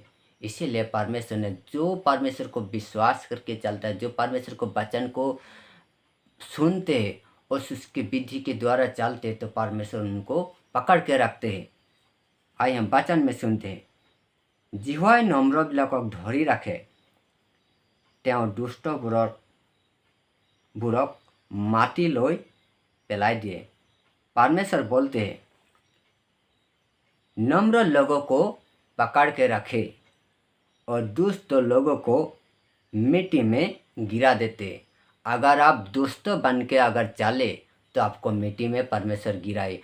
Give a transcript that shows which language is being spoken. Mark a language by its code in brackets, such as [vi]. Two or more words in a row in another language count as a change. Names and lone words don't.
[hi] इसीलिए परमेश्वर ने, जो परमेश्वर को विश्वास करके चलता है, जो परमेश्वर को वचन को सुनते हैं और उसकी विधि के द्वारा चलते, तो परमेश्वर उनको पकड़ के रखते हैं। आइए हम वचन में सुनते हैं। [as] जिह्वाई নম্ৰবিলাকক ধৰি ৰাখে, তেওঁ দুষ্টবোৰক মাটিলৈ পেলাই দিয়ে। [hi] परमेश्वर बोलते हैं नम्र लोगों को पकड़ के रखे और दुष्ट लोगों को मिट्टी में गिरा देते। अगर आप दुष्ट बन के अगर चले तो आपको मिट्टी में परमेश्वर गिराए।